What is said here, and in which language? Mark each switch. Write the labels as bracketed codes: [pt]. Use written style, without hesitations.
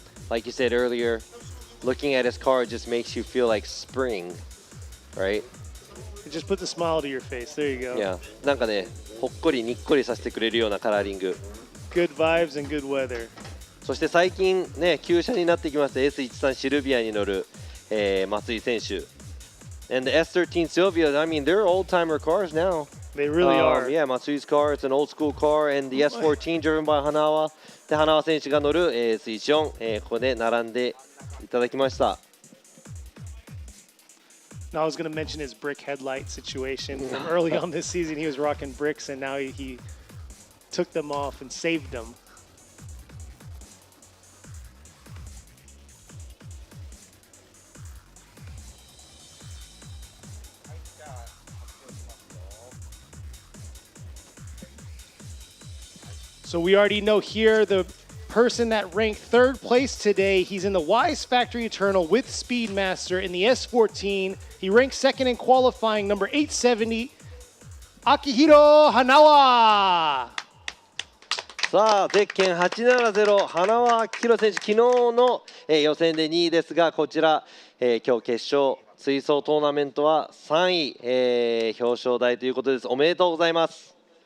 [en] Like you said earlier, looking at his car just makes you feel like spring, right? Just put the smile to your face. There you go. [ja] Yeah, なんかねほっこりにっこりさせてくれるようなカラーリング。 [en] Good vibes and good weather. [ja] そして最近ね旧車になってきました S13 シルビアに乗る、松井選手。 [en] And the S13 Sylvia, I mean, they're old-timer cars now. They really are. Yeah, Matsui's car, it's an old-school car. And the S14 driven by Hanawa. [ja] で、Hanawa 選手が乗る S14、ここで並んでいただきました。 [en] Now I was going to mention his brick headlight situation. From early on this season, he was rocking bricks, and now he took them off and saved them. So we already know here the person that ranked third place today. He's in the Wise Factory Eternal with Speedmaster in the S14. He ranked second in qualifying, number 870, Akihiro Hanawa. [ja] さあゼッケン870花輪明宏選手、昨日の、予選で2位ですが、こちら、今日決勝追走トーナメントは3位、表彰台ということです。おめでとうございます。